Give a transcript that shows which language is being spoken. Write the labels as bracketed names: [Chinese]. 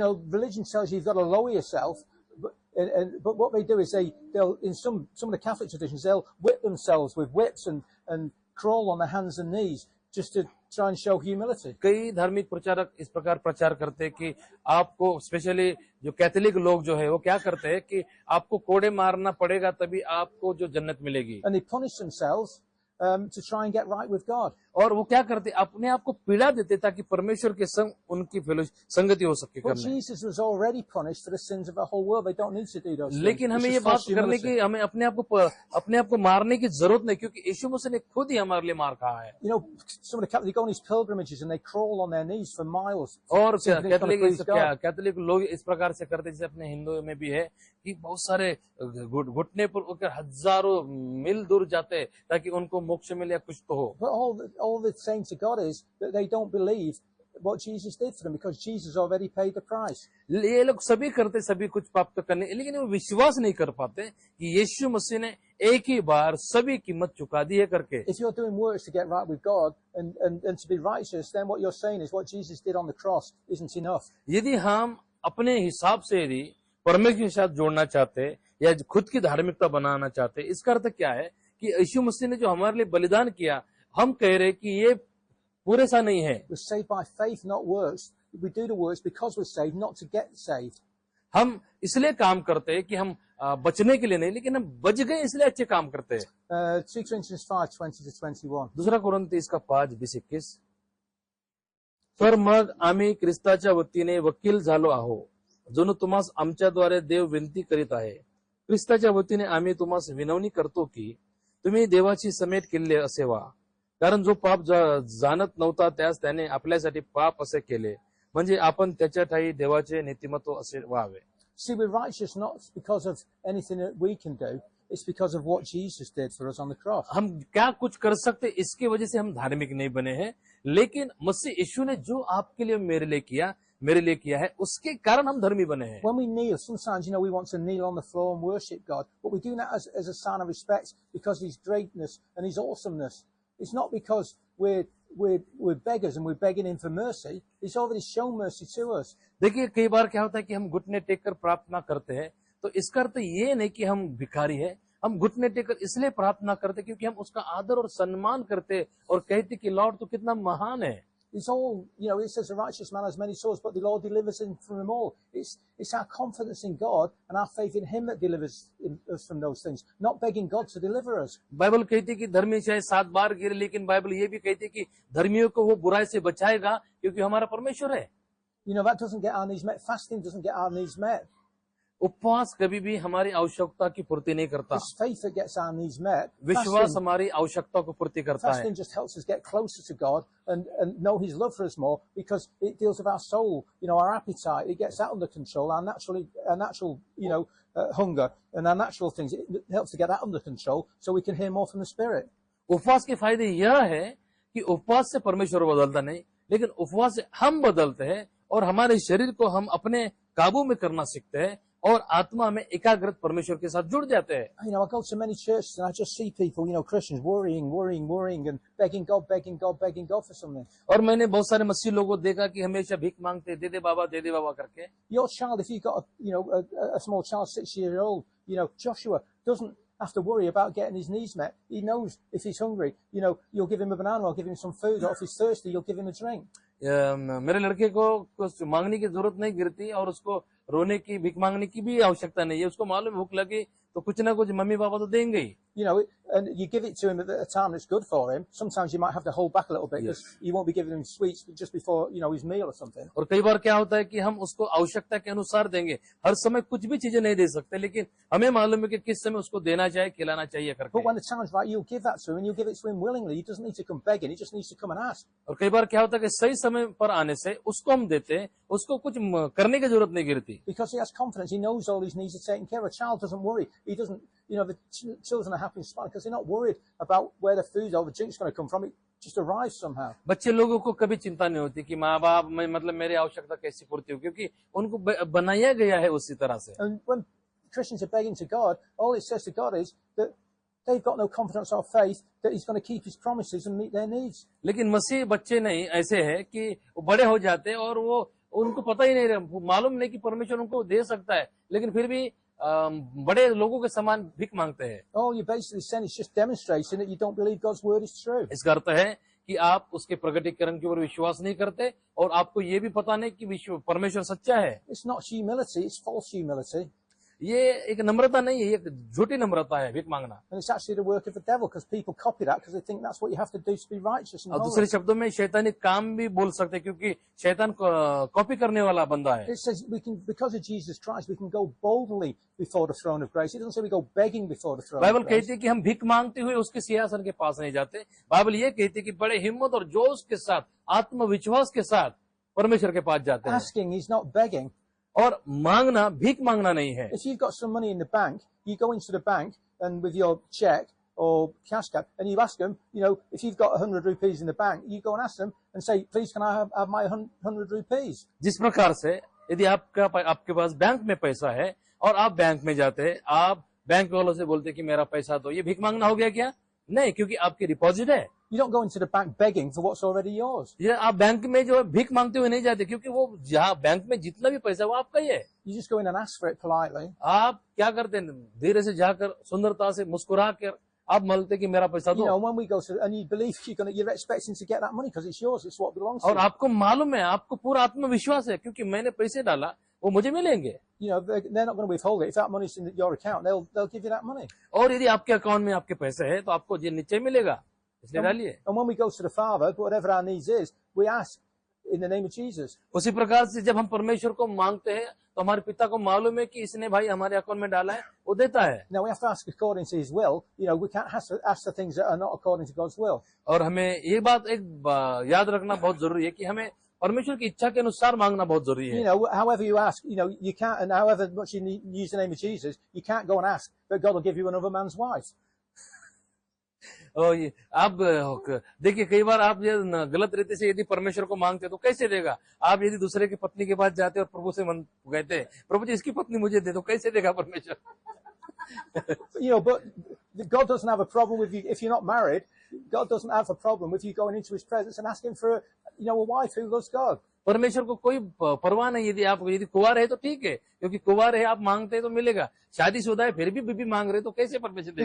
[English] know, religion tells you you've got to lower yourself, but what they do is they'll in some of the Catholic traditions they'll whip themselves with whips and crawl on their hands and knees just to try and show humility. [Hindi] कई धार्मिक प्रचारक इस प्रकार प्रचार करते हैं कि आपको स्पेशली जो कैथोलिक लोग जो है वो क्या करते हैं कि आपको कोड़े मारना पड़ेगा तभी आपको जो जन्नत मिलेगी। [English] And they punish themselves to try and get right with God. [Hindi] और वो क्या करते अपने आप को पीड़ा देते ताकि परमेश्वर के संग उनकी संगति हो सके [English] But [Hindi] करने। [English] Jesus was already punished for the sins of the whole world. They don't need to do those things. [Hindi] लेकिन हमें [English] It's [Hindi] ये [English] just [Hindi] बात [English] false [Hindi] करने [English] humility. [Hindi] की हमें अपने आप को मारने की जरूरत नहीं, क्योंकि यीशु मसीह ने खुद ही हमारे लिए मार खाया है। [English] You know, some of the Catholics, they go on these pilgrimages and they crawl on their knees for miles. [Hindi] और [English] thinking it's gonna please God. [Hindi] Catholic लोग इस प्रकार से करते जैसे अपने हिंदू में भी है कि बहुत सारे घुटने पर होकर हजारों मील दूर जाते हैं ताकि उनको मोक्ष मिले या कुछ तो हो। [English] But all they're saying to God is that they don't believe what Jesus did for them because Jesus already paid the price. [Hindi] ये लोग सभी करते सभी कुछ प्राप्त करने, लेकिन वो विश्वास नहीं कर पाते कि यीशु मसीह ने एक ही बार सभी कीमत चुका दी है करके। [English] If you're doing works to get right with God and to be righteous, then what you're saying is what Jesus did on the cross isn't enough. [Hindi] यदि हम अपने हिसाब से यदि परमेश्वर के साथ जोड़ना चाहते या खुद की धार्मिकता बनाना चाहते, इसका अर्थ क्या है कि यीशु मसीह ने जो हमारे लिए बलिदान किया, हम कह रहे कि ये पूरे सा नहीं है। [English] We're saved by faith, not works. We do the works because we're saved, not to get saved. [Hindi] हम इसलिए काम करते हैं कि हम बचने के लिए नहीं, लेकिन हम बच गए इसलिए अच्छे काम करते हैं। [English] 2 Corinthians 5:20-21. [Hindi] दुसरा कोरिन्थी 5:20-21. [Marathi] तर मग आम्ही ख्रिस्ताच्या वतीने वकील झालो आहो, जणू तुम्हास आमच्याद्वारे देव विनंती करीत आहे। ख्रिस्ताच्या वतीने आम्ही तुम्हास विनवणी करतो की तुम्ही देवाची समेट केले असे व्हा, कारण जो पाप जाणत नव्हता त्यास त्याने आपल्यासाठी पाप असे केले, म्हणजे आपण त्याच्या ठाई देवाचे नीतिमत्व असे व्हावे। [English] See, we're righteous not because of anything that we can do. It's because of what Jesus did for us on the cross. [Hindi] हम क्या कुछ कर सकते इसकी वजह से हम धार्मिक नहीं बने हैं, लेकिन मसीह यीशु ने जो आपके लिए मेरे लिए किया है उसके कारण हम धर्मी बने हैं। [English] When we kneel, sometimes, you know, we want to kneel on the floor and worship God, but we do that as a sign of respect because of His greatness and His awesomeness. It's not because we're beggars and we're begging Him for mercy. He's already shown mercy to us. [Hindi] देखिए कई बार क्या होता है कि हम घुटने take कर प्रार्थना करते हैं, तो इसका अर्थ ये नहीं कि हम भिखारी हैं। हम घुटने टेकर इसलिए प्रार्थना करते क्योंकि हम उसका आदर और सम्मान करते और कहते कि लॉर्ड तो कितना महान है। [English] It's all, you know, it says a righteous man has many souls, but the Lord delivers him from them all. It's our confidence in God and our faith in Him that delivers us from those things, not begging God to deliver us. [Hindi] Bible कहती है कि धर्मी चाहे 7 बार गिरे, लेकिन Bible ये भी कहती है कि धर्मियों को वो बुराई से बचाएगा क्योंकि हमारा परमेश्वर है। [English] You know, that doesn't get our needs met. Fasting doesn't get our needs met. [Hindi] उपवास कभी भी हमारी आवश्यकता की पूर्ति नहीं करता। [English] It's faith that gets our needs met. [Hindi] विश्वास हमारी आवश्यकता को पूर्ति करता है। [English] Fasting just helps us get closer to God and know His love for us more because it deals with our soul, you know, our appetite. It gets that under control. Our natural, you know, hunger and our natural things. It helps to get that under control so we can hear more from the Spirit. [Hindi] उपवास के फायदे यह है कि उपवास से परमेश्वर बदलता नहीं, लेकिन उपवास से हम बदलते हैं और हमारे शरीर को हम अपने काबू में करना सीखते हैं और आत्मा में एकाग्रत परमेश्वर के साथ जुड़ जाते हैं। [English] You know, I go to many churches and I just see people, you know, Christians worrying and begging God for something. [Hindi] और मैंने बहुत सारे मसीह लोगों को देखा कि हमेशा भीख मांगते, दे दे बाबा करके। [English] Your child, if you've got a small child, 6 years old, you know, Joshua doesn't have to worry about getting his needs met. He knows if he's hungry, you know, you'll give him a banana or give him some food, or if he's thirsty, you'll give him a drink. [Hindi] मेरे लड़के को कुछ मांगने की जरूरत नहीं गिरती और उसको रोने की भीख मांगने की भी आवश्यकता नहीं है। उसको मालूम भूख लगी तो कुछ ना कुछ मम्मी पापा तो देंगे ही। [English] You know, and you give it to him at a time that's good for him. Sometimes you might have to hold back a little bit because you won't be giving him sweets just before, you know, his meal or something. [Hindi] और कई बार क्या होता है कि हम उसको आवश्यकता के अनुसार देंगे, हर समय कुछ भी चीजें नहीं दे सकते, लेकिन हमें मालूम है कि किस समय उसको देना चाहिए, खिलाना चाहिए करके। [English] But when the time's right, you'll give that to him and you'll give it to him willingly. He doesn't need to come begging. He just needs to come and ask. [Hindi] और कई बार क्या होता है कि सही समय पर आने से उसको हम देते हैं, उसको कुछ करने की जरूरत नहीं गिरती। [English] Because he has confidence. He knows all his needs are taken care of. A child doesn't worry. He doesn't, you know, the children are happy and smiling because they're not worried about where the food or the drink's going to come from. It just arrives somehow. [Hindi] बच्चे लोगों को कभी चिंता नहीं होती कि माँ बाप मतलब मेरी आवश्यकता कैसी पूर्ति हो, क्योंकि उनको बनाया गया है उसी तरह से। [English] And when Christians are begging to God, all it says to God is that they've got no confidence or faith that he's going to keep his promises and meet their needs. [Hindi] लेकिन मसीह बच्चे नहीं ऐसे हैं कि वो बड़े हो जाते हैं और वो उनको पता ही नहीं, मालूम नहीं कि परमेश्वर उनको दे सकता है, लेकिन फिर भी बड़े लोगों के समान भीख मांगते हैं। [English] All you're basically saying is just demonstrating that you don't believe God's word is true. [Hindi] इसका अर्थ है कि आप उसके प्रकटीकरण के ऊपर विश्वास नहीं करते और आपको ये भी पता नहीं कि परमेश्वर सच्चा है। [English] It's not humility, it's false humility. [Hindi] ये एक नम्रता नहीं है, ये एक झूठी नम्रता है, भीख मांगना। [English] And it's actually the work of the devil because people copy that because they think that's what you have to do to be righteous and [Hindi] और दूसरे [English] holy. [Hindi] शब्दों में शैतानी काम भी बोल सकते क्योंकि शैतान कॉपी करने वाला बंदा है। [English] It says we can, because of Jesus Christ, we can go boldly before the throne of grace. It doesn't say we go begging before the throne [Hindi] Bible [English] of grace. [Hindi] कहती है कि हम भीख मांगते हुए उसके सिंहासन के पास नहीं जाते। बाइबल ये कहती है कि बड़े हिम्मत और जोश के साथ, आत्मविश्वास के साथ परमेश्वर के पास जाते हैं। [English] Asking is not begging. [Hindi] और मांगना भीख मांगना नहीं है। [English] If you've got some money in the bank, you go into the bank and with your check or cash card and you ask them, you know, if you've got 100 rupees in the bank, you go and ask them and say, please can I have my 100 rupees? [Hindi] जिस प्रकार से यदि आपके पास bank में पैसा है और आप बैंक में जाते हैं, आप बैंक वालों से बोलते कि मेरा पैसा दो, ये भीख मांगना हो गया क्या? नहीं, क्योंकि आपकी डिपॉजिट है। [English] You don't go into the bank begging for what's already yours. [Hindi] ये आप बैंक में जो है भीख मांगते हुए नहीं जाते, क्योंकि वो जहाँ बैंक में जितना भी पैसा वो आपका ही है। [English] You just go in and ask for it politely. [Hindi] आप क्या करते हैं? धीरे से जाकर सुंदरता से मुस्कुरा कर आप मांगते कि मेरा पैसा [English] You [Hindi] दो। [English] know, when we go to, and you believe you're expecting to get that money because it's yours, it's what belongs to [Hindi] और [English] you. [Hindi] आपको मालूम है, आपको पूरा आत्मविश्वास है क्योंकि मैंने पैसे डाला, वो मुझे मिलेंगे। [English] You know, they're not going to withhold it. If that money's in your account, they'll give you that money. [Hindi] और यदि आपके अकाउंट में आपके पैसे है तो आपको ये नीचे मिलेगा, इसलिए डालिए। [English] And when we go to the Father, whatever our needs is, we ask in the name of Jesus. [Hindi] उसी प्रकार से जब हम परमेश्वर को मांगते हैं तो हमारे पिता को मालूम है कि इसने भाई हमारे अकाउंट में डाला है, वो देता है। [English] Now we have to ask according to His will. You know, we can't ask the things that are not according to God's will. [Hindi] और हमें ये बात याद रखना बहुत जरूरी है कि हमें परमेश्वर की इच्छा के अनुसार मांगना बहुत जरूरी है। [English] You know, however you ask, you know, you can't, and however much you use the name of Jesus, you can't go and ask that God will give you another man's wife. [Hindi] और आप देखिए, कई बार आप ये गलत रीति से यदि परमेश्वर को मांगते तो कैसे देगा? आप यदि दूसरे की पत्नी के पास जाते और प्रभु से कहते हैं, प्रभु जी इसकी पत्नी मुझे दे दो, कैसे देगा परमेश्वर? [English] You know, but God doesn't have a problem with you if you're not married. God doesn't have a problem with you going into His presence and asking for, you know, a wife who loves God. [Hindi] परमेश्वर को कोई परवाह नहीं, यदि कुंवार है तो ठीक है, क्योंकि कुंवार है आप मांगते हैं तो मिलेगा, शादीशुदा है फिर भी बीबी मांग रहे तो कैसे परमेश्वर देगा?